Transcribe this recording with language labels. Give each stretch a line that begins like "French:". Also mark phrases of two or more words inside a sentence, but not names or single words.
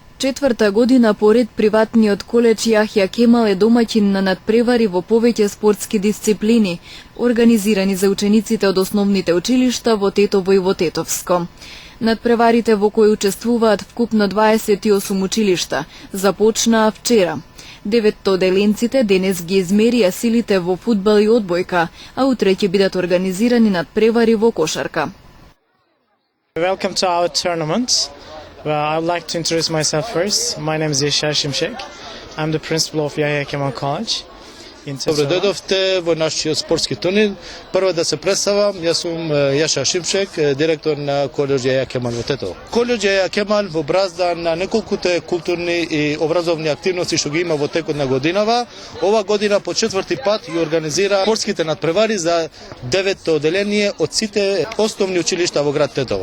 Macedonian: четврта година поред приватниот коледж Јахја Кемал е домаќин на надпревари во повеќе спортски дисциплини, организирани за учениците од основните училишта во Тетово и во Тетовско. Надпреварите во кои учествуваат вкупно 28 училишта започнаа вчера. 9 оделенците денес ги измерија силите во фудбал и одбојка, а утре ќе бидат организирани надпревари во кошарка.
English: Welcome to our tournament. I would like to introduce myself first. My name is Yesha Shimshek. I'm the principal of Yahya Kemal College.
Macedonian: Добре дојдовте во нашиот спортски турнир. Прво да се представам, јас сум Јаша Шимшек, директор на колеж Јахја Кемал во Тетово. Колеж Јахја Кемал во бразда на неколкуте културни и образовни активности што ги има во текот на годинава. Ова година по четврти пат ја организира спортските надпревари за 9 оделение од сите основни училишта во град Тетово.